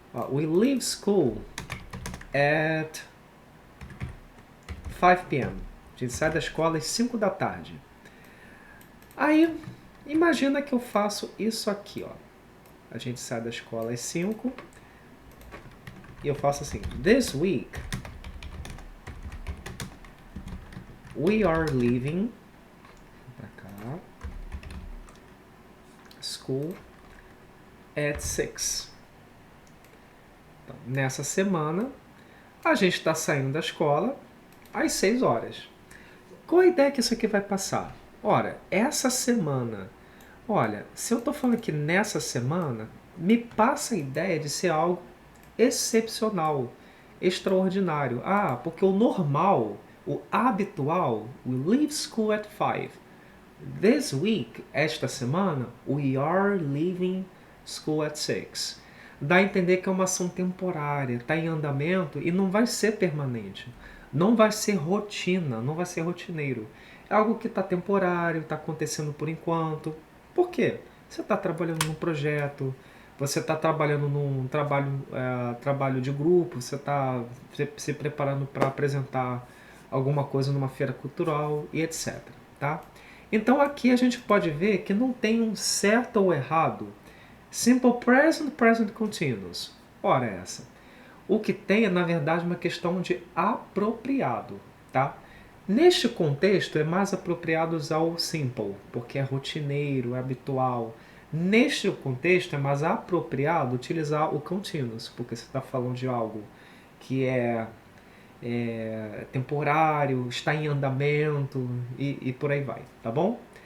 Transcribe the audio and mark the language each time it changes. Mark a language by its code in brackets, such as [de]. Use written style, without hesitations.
[en] we leave school at 5 p.m. [pt] A gente sai da escola às 5 da tarde. Aí, imagina que eu faço isso aqui, ó. A gente sai da escola às 5 e eu faço assim. [en] This week, we are leaving [pt] pra cá, [en] school at 6. [pt] Então, nessa semana, a gente está saindo da escola às 6 horas. Qual a ideia que isso aqui vai passar? Ora, essa semana, olha, se eu estou falando aqui nessa semana, me passa a ideia de ser algo excepcional, extraordinário. Porque o normal, o habitual, [en] we leave school at 5. This week, [pt] esta semana, [en] we are leaving school at 6. [pt] Dá a entender que é uma ação temporária, está em andamento e não vai ser permanente. Não vai ser rotina, não vai ser rotineiro. É algo que está temporário, está acontecendo por enquanto. Por quê? Você está trabalhando num projeto, você está trabalhando num trabalho de grupo, você está se preparando para apresentar alguma coisa numa feira cultural e etc. Tá? Então aqui a gente pode ver que não tem um certo ou errado. [en] Simple Present, Present Continuous. [pt] Ora essa. O que tem é, na verdade, uma questão de apropriado. Tá? Neste contexto, é mais apropriado usar o Simple, porque é rotineiro, é habitual. Neste contexto, é mais apropriado utilizar o Continuous, porque você está falando de algo que é temporário, está em andamento e por aí vai, tá bom?